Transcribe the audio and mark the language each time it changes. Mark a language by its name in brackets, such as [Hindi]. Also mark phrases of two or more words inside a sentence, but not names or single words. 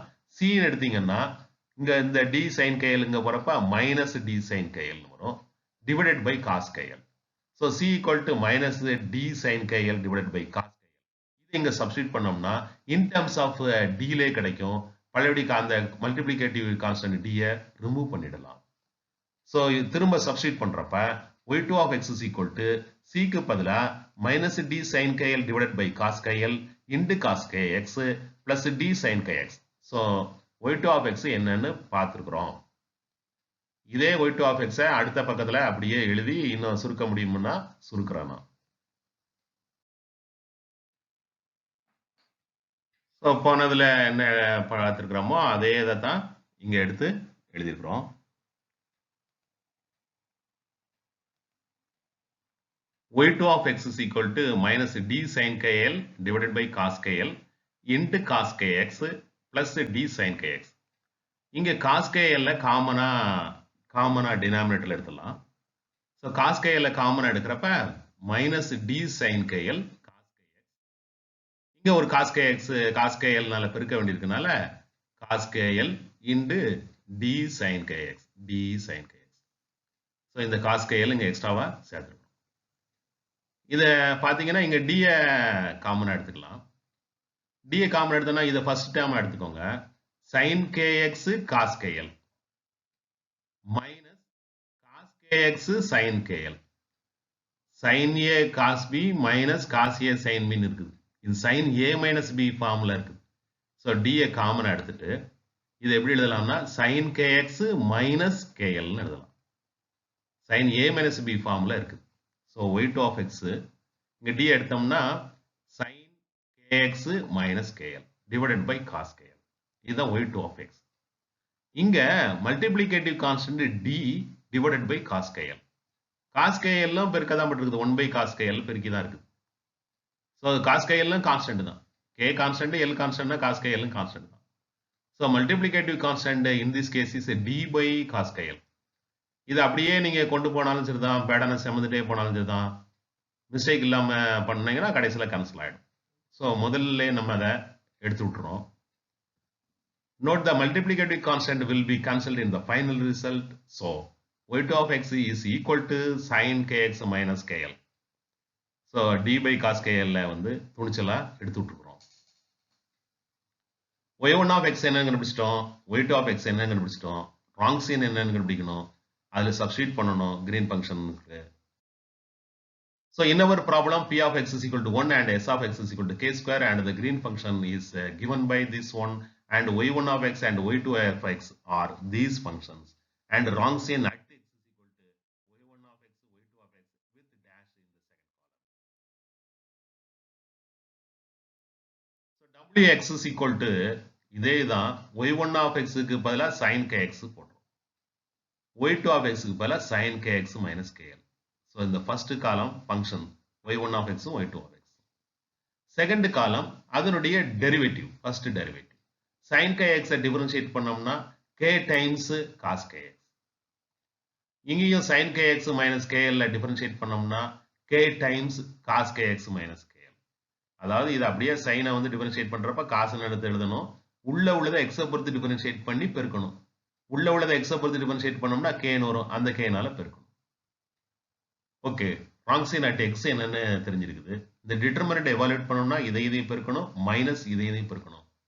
[Tamil] c ன்னு எடுத்தீங்கன்னா இங்க இந்த [English] d sin kl [Tamil] இங்க போறப்ப [English] minus d sin kl [Tamil] வரும் [English] divided by cos kl. So c equal to minus d sin kl divided by cos kl. [Tamil] இது இங்க சப்ஸ்டிட் பண்ணோம்னா [English] in terms of d [Tamil] லே கிடைக்கும். பழையபடி அந்த [English] multiplicative constant [Tamil] d ய ரிமூவ் பண்ணிடலாம். சோ திரும்ப சப்ஸ்டிட் பண்றப்ப [English] y2 of x is equal to [Tamil] c க்கு பதிலா [English] minus d sin kl divided by cos kl into cos kx plus d sin kx. So y2 of x [Tamil] என்னன்னு பார்த்திருக்கிறோம். இதே [English] y2 of x [Tamil] அடுத்த பக்கத்துல அப்படியே எழுதி இன்னும் சுருக்க முடியும்னா சுருக்குறேன் நான். ஸோ போனதுல என்ன பார்த்துருக்கிறோமோ அதே இதை தான் இங்க எடுத்து எழுதியிருக்கிறோம். [English] y2 of x is equal to minus d sin kl divided by cos kl into cos kx plus d sin kx. [Tamil] இங்க [English] cos kl [Tamil] காமனா டினாமினேட்டர்ல எடுத்துடலாம். ஸோ [English] cos kl [Tamil] காமனா எடுக்கிறப்ப [English] minus d sin kl cos kx. [Tamil] இங்க ஒரு [English] cos kl [Tamil] னால பெருக்க வேண்டியிருக்கனால [English] cos kl into d sin kx. [Tamil] ஸோ இந்த [English] cos kl [Tamil] இங்க எக்ஸ்ட்ராவா சேர்த்துருக்கோம். இத பாத்தீங்கன்னா இங்க d காமனா எடுத்துக்கலாம். d காமனா எடுத்தோம்னா இத [English] first term [Tamil] எடுத்துக்கோங்க. [English] sin kx cos kl minus cos kx sin kl. sin a cos b minus cos a sin b இருக்குது. [Tamil] இது [English] sin a minus b [Tamil] ஃபார்முலா இருக்குது. சோ d காமனா எடுத்துட்டு இது எப்படி எழுதலாம்னா [English] sin kx minus kl [Tamil] னு எழுதலாம். [English] sin a minus b ஃபார்முலா இருக்குது. So y2 of x இங்க d எடுத்தோம்னா sin kx minus kl divided by cos kl. இதுதான் y2 of x. இங்க மல்டிப்ளிகேட்டிவ் கான்ஸ்டன்ட் d divided by cos kl. cos kl [Tamil] எல்லாம் பெருக்க தான் பட்டிருக்குது. [English] 1 by cos kl [Tamil] பெருக்கி தான் இருக்குது. So [English] cos kl [Tamil] எல்லாம் கான்ஸ்டன்ட் தான். k கான்ஸ்டன்ட் l கான்ஸ்டன்ட்னா [English] cos kl [Tamil] எல்லாம் கான்ஸ்டன்ட் தான். [English] So multiplicative constant in this case is d by cos kl. [Tamil] இது அப்படியே நீங்க கொண்டு போனாலும் சரிதான், பேடனை செமந்துட்டே போனாலும் சரிதான், மிஸ்டேக் இல்லாம பண்ணீங்கன்னா கடைசியில கேன்சல் ஆயிடும். ஸோ முதல்ல நம்ம அதை எடுத்து விட்டுறோம். [English] Note the multiplicative constant will be cancelled in the final result. So y2 of x is equal to sin kx minus kl. So d by cos kl [Tamil] வந்து துணிச்சலா எடுத்து விட்டுருக்கிறோம். [English] y1 of x [Tamil] என்னன்னு கண்டுபிடிச்சிட்டோம், [English] y2 of x [Tamil] என்னன்னு கண்டுபிடிச்சிட்டோம், ராங்ஸின் என்னன்னு கண்டுபிடிக்கணும், அதுல சப்ஸ்டிட் பண்ணணும் [English] green function. So in our problem p of x is equal to 1 and s of x is equal to k square and the green function is given by this one and y1 of x and y2 of x are these functions and Wronskian at x is equal to y1 of x, y2 of x with dash in the second column. So wx is equal to இதே தான் y1 of x க்கு பதிலா sin kx போடுறோம். y2 of x க்கு பதிலா sin kx minus kl. So இந்த first column function y1 of x y2 of x. Second column அதனுடைய derivative, first derivative. sin kx differentiate பண்ணோம்னா k times cos kx. இங்கேயும் sin kx minus kl differentiate பண்ணோம்னா k times cos kx minus kl. [Tamil] அதாவது இது அப்படியே சைனை வந்து டிஃபரன்ஷியேட் பண்றப்ப காசுன்னு எடுத்து எழுதணும். உள்ள உள்ளதை எக்ஸை பொறுத்து டிஃபரன்ஷியேட் பண்ணி பெருக்கணும். உள்ள உள்ளதை எக்ஸை பொறுத்து டிஃபரன்ஷியேட் பண்ணோம்னா கேன்னு வரும், அந்த கேனால பெருக்கணும். ஓகே, [English] Wronskian at x [Tamil] என்னன்னு தெரிஞ்சிருக்குது. இந்த [English] determinant evaluate [Tamil] பண்ணணும்னா இதையும் பெருக்கணும், மைனஸ் இதையும் பெருக்கணும்.